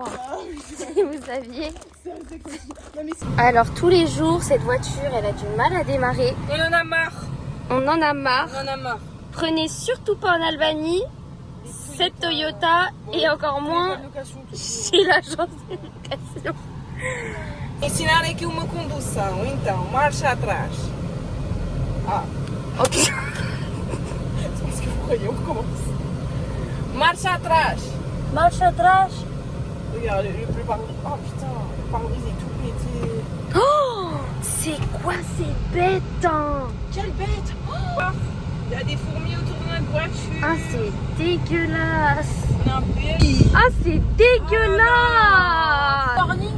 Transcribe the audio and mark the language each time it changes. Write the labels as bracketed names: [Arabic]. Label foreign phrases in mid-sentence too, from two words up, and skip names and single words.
[French] Si vous saviez. Alors, tous les jours, cette voiture, elle a du mal à démarrer. On en a marre. On en a marre. On en a marre. Prenez surtout pas en Albanie cette Toyota et encore moins chez l'agence de location. [Portuguese] Ensinar aqui uma condução, então, marcha atrás. Ah, Ok. [French] C'est parce que vous croyez, on recommence. [Portuguese] marcha atrás. Marche atrás. [French] Regarde, le pare-brise. Oh putain, le pare-brise est tout pété. Oh, c'est quoi ces bêtes hein? Quelle bête! Oh, il y a des fourmis autour de notre voiture. Ah, c'est dégueulasse. On a un pays. Ah, c'est dégueulasse. Warning.